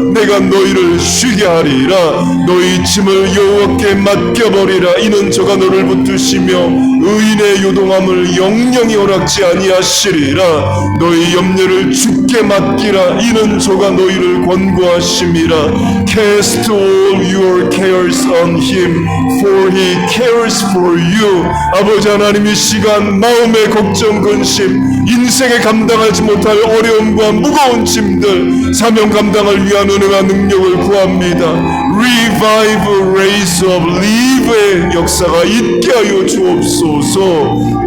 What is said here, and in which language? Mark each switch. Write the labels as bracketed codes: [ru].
[ko] 내가 너희를 쉬게 하리라. 너희 짐을 여호와께 맡겨버리라. 이는 저가 너를 붙드시며 의인의 요동함을 영영히 허락지 아니하시리라. 너희 염려를 주께 맡기라. 이는 저가 너희를 권고하심이라. [en] Cast all your cares on him, for he cares for you. [ko] 아버지 하나님 이 시간 마음의 걱정 근심 인생에 감당하지 못할 어려움과 무거운 짐들 사명 감당을 위한 은혜와 능력을 구합니다. [en] Revive, raise up, leave [ko] 의 역사가 있게 하여 주옵소서.